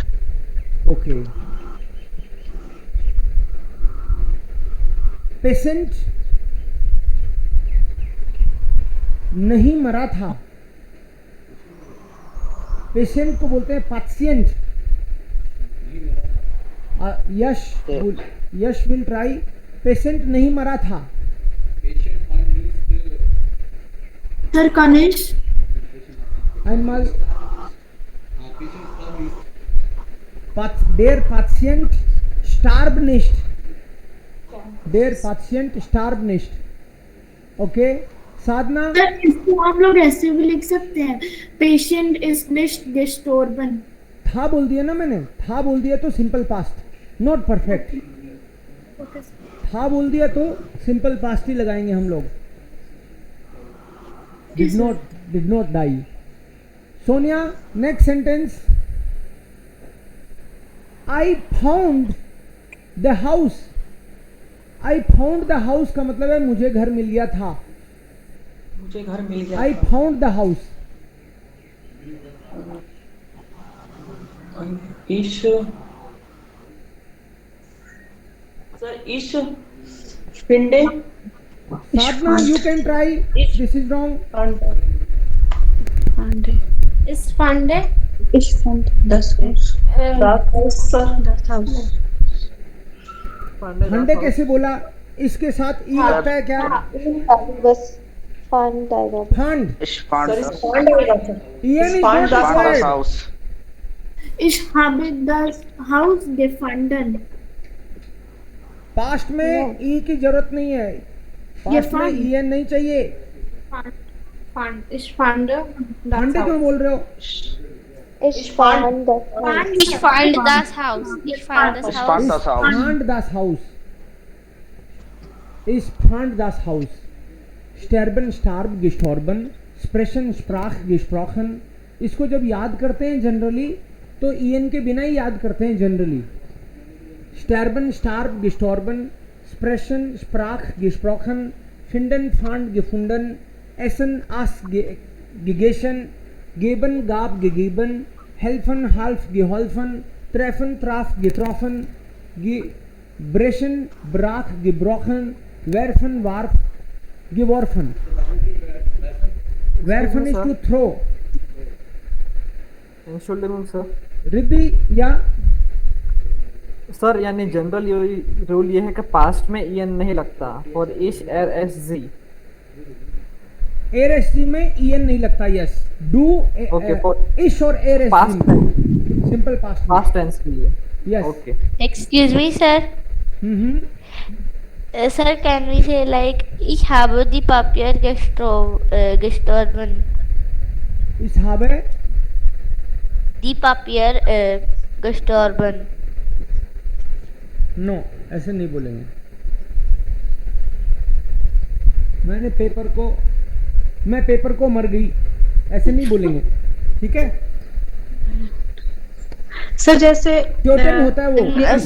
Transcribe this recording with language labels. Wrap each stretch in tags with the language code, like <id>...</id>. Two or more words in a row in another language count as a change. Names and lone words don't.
<hi>ओके. पेशेंट नहीं मरा था. पेशेंट को बोलते हैं पाशियंट.</hi> <en>Yash will try.</en> <hi>पेशेंट नहीं मरा था. सर कनिश.</hi> <de>Einmal der Patient starb nicht. Der Patient starb nicht.</de> <hi>Okay, साधना. सर इसको हम लोग ऐसे भी लिख सकते हैं,</hi> <de>Patient ist nicht gestorben.</de> <hi>था बोल दिया ना मैंने, था बोल दिया तो</hi> <en>simple past, not perfect.</en> <hi>था बोल दिया तो</hi> <en>simple past</en> <hi>ही लगाएंगे हम लोग.</hi> <en>did not die. सोनिया, next sentence. I found the house. I found the house</en> <hi>का मतलब है मुझे घर मिल गया था. मुझे घर मिल गया.</hi> <en>I found the house.</en> <de>Ich, सर ich finde.</de> <hi>साधना,</hi> <en>you can try. This is wrong.</en> <de>Ich fande. Ich fand das Haus.</de> <hi>सर</hi> <de>Das Haus.</de> <hi>फंडे कैसे बोला? इसके साथ ई लगता है क्या? बस fand आएगा.</hi> <de>फंड. Ich fand</de> <hi>सर</hi> <de>Ich fand</de> <hi>आएगा सर.</hi> <en>EN is</en> <de>Fund</de> <en>नॉट</en> <de>das</de> <en>रिक्वायर्ड.</en> <de>हाउस. Ich habe das Haus gefunden.</de> <hi>पास्ट में ई की जरूरत नहीं है. पास्ट में</hi> <de>fund.</de> <hi>ईएन नहीं चाहिए.</hi> <de>Ich fand</de> <hi>फंडे क्यों बोल रहे हो?</hi> <de>Ich fand das Haus. Ich find das Haus. Ich find das इश Haus. फांड das Haus. Fand das Haus. Ich fand das Haus. Sterben, starb, gestorben. Sprechen, sprach, gesprochen.</de> <hi>इसको जब याद करते हैं जनरली तो ईएन के बिना ही याद करते हैं जनरली.</hi> <de>Sterben, starb, gestorben. Sprechen, sprach, gesprochen. Finden, fand, gefunden. Essen, aß, gegessen. Geben, gab, gegeben. Helfen, half, geholfen. Treffen, traf, getroffen. Brechen, brach, gebrochen. Werfen, warf, geworfen. Werfen</de> <en>is to throw.</en> <de>Entschuldigung,</de> <en>sir.</en> <hi>रिद्धि या सर यानी जनरल रूल ये है कि पास्ट में ईएन नहीं लगता.</hi> <de>और ich, er, es, sie. er es sie</de> <hi>में ईएन नहीं लगता.</hi> <en>यस. डू Okay, for</en> <de>ich और er es</de> <en>past</en> <hi>जी में</hi> <en>simple past.</en> <hi>पास्ट टेंस के लिए.</hi> <en>यस ओके Excuse me, sir. हम्म Sir, can we say like</en> <de>ich habe die Papier gestorben? ich habe Die Papier gestorben.</de> <hi>नो ऐसे नहीं बोलेंगे। मैं पेपर को मर गई ऐसे नहीं बोलेंगे, ठीक है। सर जैसे ट्योटन होता है वो</hi>